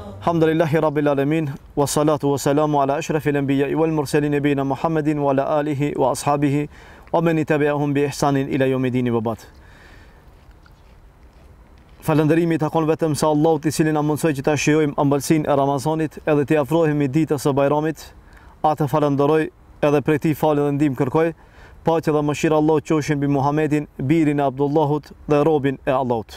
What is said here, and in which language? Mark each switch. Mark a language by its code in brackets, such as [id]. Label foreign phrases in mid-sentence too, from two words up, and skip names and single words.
[ar] الحمد لله رب العالمين، والصلاة والسلام على أشرف الأنبياء والمرسلين نبينا محمد وعلى آله وأصحابه ومن تبعهم بإحسان إلى يوم الدين وبعد. [sq] Falënderimi takon vetëm se Allahut i cili na mundsoi që ta shijojmë ëmbëlsinë e Ramazanit edhe të afrohemi ditës së Bajramit. Atë falenderoj edhe prej tij falë dhe ndihmë kërkoj. Paqja dhe mëshira Allahut qofshin mbi Muhammedin, birin e Abdullahut dhe robin e Allahut.